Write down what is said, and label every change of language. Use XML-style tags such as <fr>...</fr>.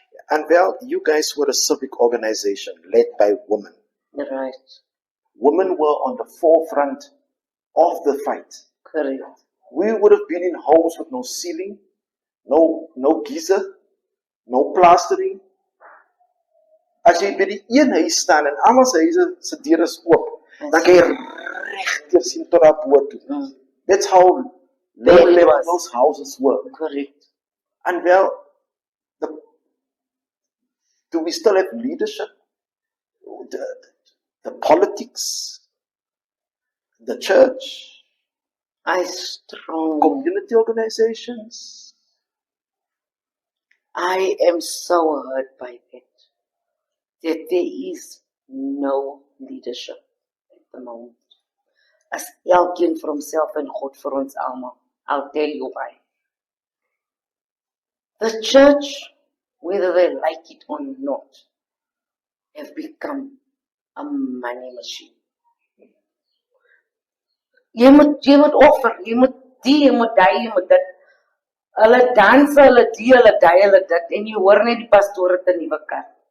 <en>And well, you guys were a civic organization led by women. Right, Women were on the forefront of the fight. correct. We would have been in homes with no ceiling, no geyser, no plastering.</en> <af>As jy by die een huis staan en almal se huise se deure is oop, dan kan jy regter sien tot daar bo toe.</af> <en>That's how low-level those houses were. Correct. And well, do we still have leadership? The politics, the church, community organizations. I am so hurt by that there is no leadership at the moment.</en> <af>As elkeen vir homself en God vir ons almal.</af> <en>I'll tell you why. The church, whether they like it or not, have become a money machine.</en> <af>Jy moet offer, jy moet die, jy moet die, jy moet dit. Hulle dans, hulle die, hulle die, hulle dit, en jy hoor net die pastoor het 'n nuwe kar.</af>